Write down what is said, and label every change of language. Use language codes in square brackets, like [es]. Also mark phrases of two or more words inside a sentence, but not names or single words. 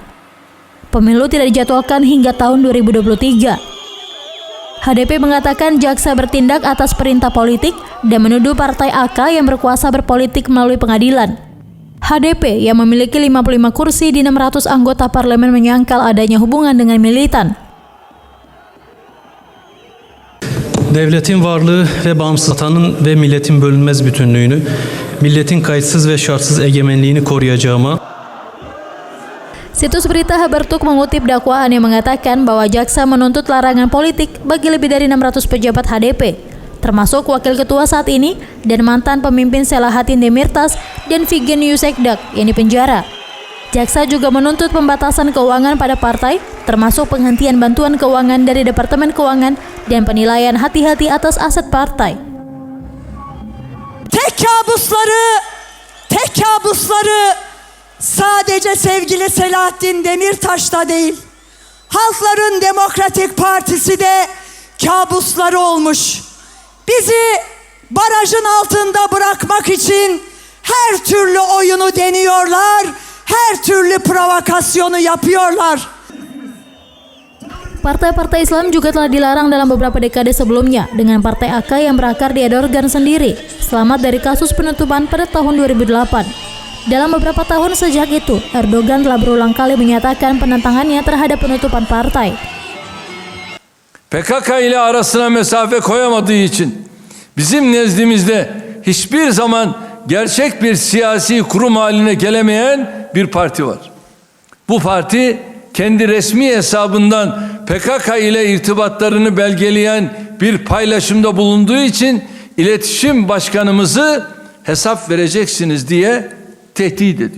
[id] Pemilu tidak dijadwalkan hingga tahun 2023. HDP mengatakan jaksa bertindak atas perintah politik dan menuduh partai AK yang berkuasa berpolitik melalui pengadilan. HDP yang memiliki 55 kursi di 600 anggota parlemen menyangkal adanya hubungan dengan militan. [tr] Devletin varlığı ve bağımsız vatanın ve milletin bölünmez bütünlüğünü, milletin kayıtsız ve şartsız egemenliğini koruyacağıma. [id] Situs berita Haberturk mengutip dakwaan yang mengatakan bahwa jaksa menuntut larangan politik bagi lebih dari 600 pejabat HDP, termasuk wakil ketua saat ini dan mantan pemimpin Selahattin Demirtas dan Figen Yüksekdag yang dipenjara. Jaksa juga menuntut pembatasan keuangan pada partai, termasuk penghentian bantuan keuangan dari Departemen Keuangan dan penilaian hati-hati atas aset partai. [tr] Tek kabusları sadece sevgili Selahattin Demirtaş'ta değil, Halkların Demokratik Partisi de kabusları olmuş. Bizi barajın altında bırakmak için her türlü oyunu deniyorlar. Her türlü provokasyonu yapıyorlar. [id] Partai-partai Islam juga telah dilarang dalam beberapa dekade sebelumnya dengan Partai AK yang berakar di Erdogan sendiri, selamat dari kasus penutupan pada tahun 2008. Dalam beberapa tahun sejak itu, Erdogan telah berulang kali menyatakan penentangannya terhadap penutupan partai. [tr] PKK ile arasına mesafe koyamadığı için bizim nezdimizde hiçbir zaman gerçek bir siyasi kurum haline gelemeyen bir parti var. Bu parti kendi resmi hesabından PKK ile irtibatlarını belgeleyen bir paylaşımda bulunduğu için iletişim başkanımızı hesap vereceksiniz diye tehdit ediyor.